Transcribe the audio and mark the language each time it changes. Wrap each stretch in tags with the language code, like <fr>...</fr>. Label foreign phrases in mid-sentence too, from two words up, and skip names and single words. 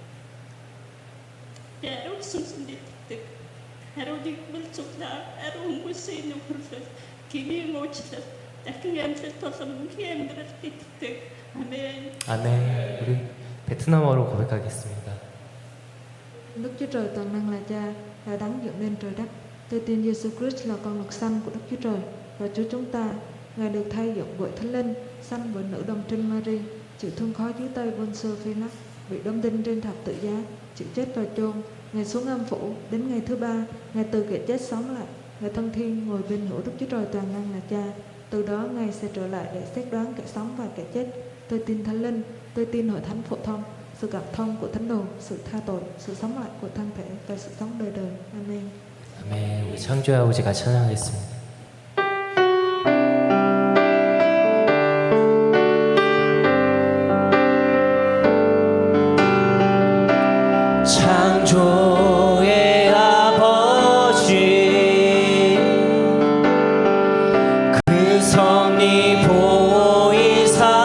<ko>에로 숨숨디 틱 에로디 물속나 에로 무시는 프로세스 기미 모치다 딱응암실 터서 뭉키행들을 틱 아멘. 아멘. 우리 베트남어로 고백하겠습니다.</ko> <vi>Đức Chúa Trời toàn năng là Cha, là đấng dựng nên trời đất. Tôi tin Giêsu Christ là con độc sanh của Đức Chúa Trời và Chúa chúng ta. Ngài được thay dựng bởi Thánh Linh, sanh bởi nữ đồng trinh Mary, chịu thương khó dưới tay Pontius Pilate, bị đóng đinh trên thập tự giá, chịu chết và chôn. Ngài xuống âm phủ, đến ngày thứ ba, Ngài từ kẻ chết sống lại. Ngài thân thiên ngồi bên hữu Đức Chúa Trời toàn năng là Cha. Từ đó Ngài sẽ trở lại để xét đoán kẻ sống và kẻ chết. Tôi tin Thánh Linh, tôi tin hội thánh phổ thông, sự cảm thông của thánh đồ, sự tha tội, sự sống lại của thân thể và sự sống đời đời. Amen.</vi> <ko>아멘. 우리 창조의 아버지가 찬양하겠습니다. 창조의 아버지 그 섭리 보이사</ko>